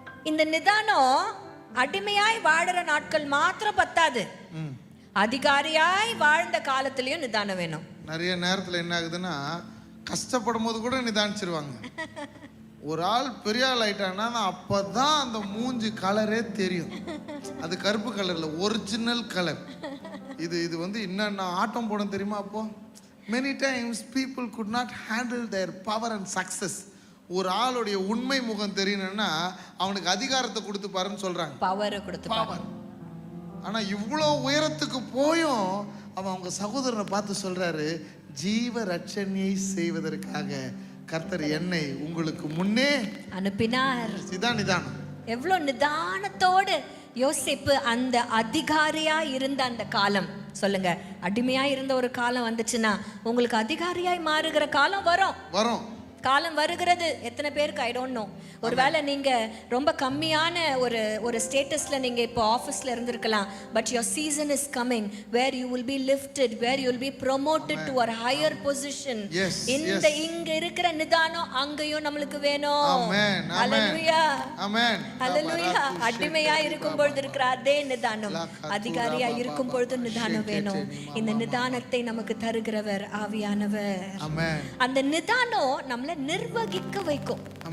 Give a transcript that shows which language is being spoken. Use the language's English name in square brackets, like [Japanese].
[Tamil] இந்த நிதானம் அடிமையாய் வாழற நாட்கள் மாத்திரம் பத்தாது, அதிகாரியாய் வாழ்ந்த காலத்திலயும் நிதானம் வேணும். நிறைய நேரத்துல என்ன ஆகுதுன்னா, கஷ்டப்படும் போது கூட நிதானிச்சிருவாங்க. ஒரு ஆள் பெரிய ஆள் ஆயிட்டான்னா அப்பதான் அந்த மூஞ்சி கலரே தெரியும். அது கருப்பு கலர்ல ஒரிஜினல் கலர். இது வந்து என்னென்ன ஆட்டம் போடும் தெரியுமா? [English] அப்போ many times people could not handle their power and success. [Tamil] ஒரு ஆளுடைய உண்மை முகம் தெரியணும்னா அவனுக்கு அதிகாரத்தை கொடுத்து பாருன்னு சொல்றாங்க. பவரை கொடுத்து பவர். ஆனா இவ்வளோ உயரத்துக்கு போயும் அவன் அவங்க சகோதரனை பார்த்து சொல்றாரு, ஜீவ ரட்சணியை செய்வதற்காக கர்த்தர் என்னை உங்களுக்கு முன்னே அனுப்பினார். இதான் நிதானம். எவ்வளவு நிதானத்தோடு யோசேப்பு அந்த அதிகாரியா இருந்த அந்த காலம், சொல்லுங்க, அடிமையா இருந்த ஒரு காலம் வந்துச்சுன்னா உங்களுக்கு அதிகாரியாய் மாறுகிற காலம் வரும். காலம் வருகிறது. எத்தனை பேருக்கு [English] I don't know. [Tamil] ஒருவேளை நீங்க ரொம்ப கம்மியான ஒரு ஸ்டேட்டஸ்ல நீங்க இப்போ ஆபீஸ்ல இருந்திருக்கலாம். [English] But your season is coming where you will be lifted, where you will be promoted to a higher position. [Tamil] இந்த இங்க இருக்கிற நிதானம் அங்கேயும் நம்மளுக்கு வேணும். ஹalleluya, ஆமென், ஹalleluya. அடிமையா இருக்கும் பொழுது இருக்கிற அதே நிதானம் அதிகாரியா இருக்கும் பொழுது நிதானம் வேணும். இந்த நிதானத்தை நமக்கு தருகிறவர் ஆவியானவர். அந்த நிதானம் நம்மள நிர்வகிக்க வைக்கும்.